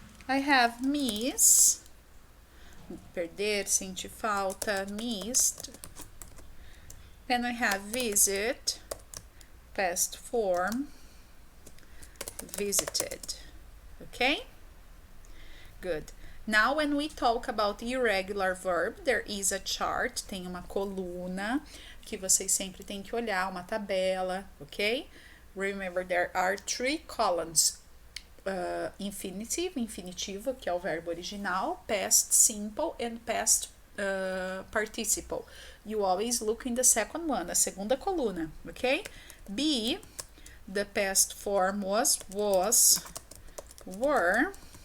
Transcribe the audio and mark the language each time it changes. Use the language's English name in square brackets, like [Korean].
[English] I have miss, perder, [Portuguese] sentir falta, [English] missed. Then I have visit, past form, visited. Okay? Good. Now, when we talk about irregular verb, there is a chart, [Portuguese] tem uma coluna que vocês sempre têm que olhar, uma tabela, ok? [English] Remember, there are 3 columns. Infinitive, [Portuguese] infinitivo, que é o verbo original, [English] past simple and past participle. You always look in the second one, [Portuguese] a segunda coluna, [English] ok? B, the past form was, were.